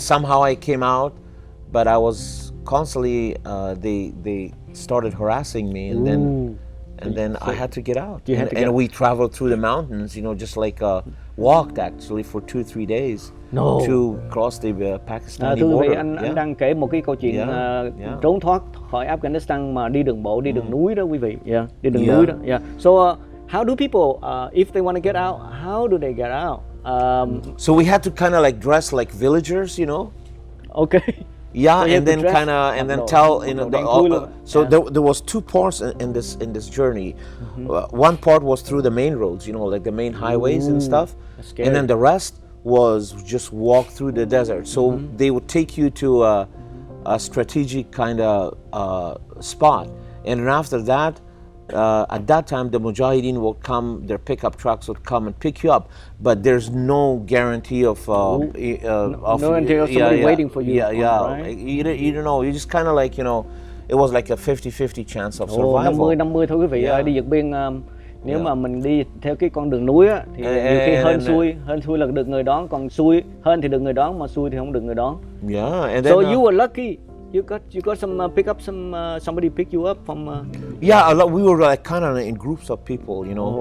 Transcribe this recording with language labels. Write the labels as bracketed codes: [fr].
[en] Somehow I came out, but I was constantly, they started harassing me, and then I had to get out. And we traveled through the mountains, you know, just like walked actually for 2-3 days to cross the Pakistani [vi] Thưa quý vị, [en] border. [vi] anh đang kể một cái câu chuyện trốn thoát khỏi Afghanistan mà đi đường bộ, đi đường núi đó quý vị. Đi đường núi đó. [en] So how do people, if they want to get out, how do they get out? So we had to kind of like dress like villagers, you know. Okay. Yeah, so and then kind of, and then tell, you know, there was 2 parts in this journey. One part was through the main roads, you know, like the main highways and stuff, and then the rest was just walk through the desert. So they would take you to a strategic kind of spot, and then after that, at that time, the Mujahideen will come, their pickup trucks would come and pick you up, but there's no guarantee of no guarantee of somebody waiting for you. Right? You don't know. You just kind of like, you know, it was like a 50-50 chance of survival. [vi] 50-50 thôi quý vị ơi, đi vượt biên. Nếu mà mình đi theo cái con đường núi á, thì nhiều khi hên xui là được người đón, còn hên thì được người đón, mà xui thì không được người đón. [en] And then, so you were lucky. You got some pick up somebody pick you up from. Yeah, a lot. We were like kind of in groups of people, you know.